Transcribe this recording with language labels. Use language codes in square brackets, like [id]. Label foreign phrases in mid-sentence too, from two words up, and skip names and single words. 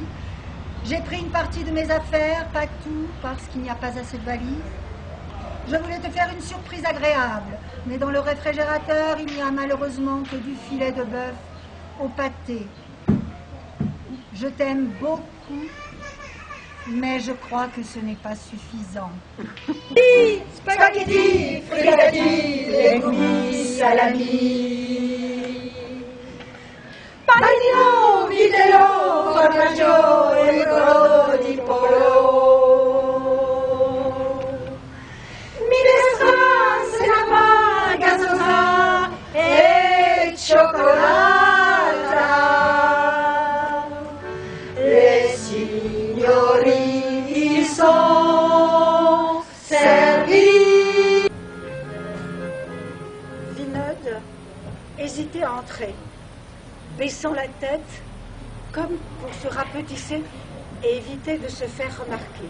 [fr] J'ai pris une partie de mes affaires, pas tout, parce qu'il n'y a pas assez de valises. Je voulais te faire une surprise agréable, mais dans le réfrigérateur, il n'y a malheureusement que du filet de bœuf au pâté. Je t'aime beaucoup, mais je crois que ce n'est pas suffisant. [it] Spaghetti, frigati, legumi, salami. Panino, vitello, formaggio e brodo di pollo. Minestrone, senapa, gazosa e cioccolata. [fr] Les signori, ils sont servis. Vinod hésitait à entrer, baissant la tête, comme pour se rapetisser et éviter de se faire remarquer.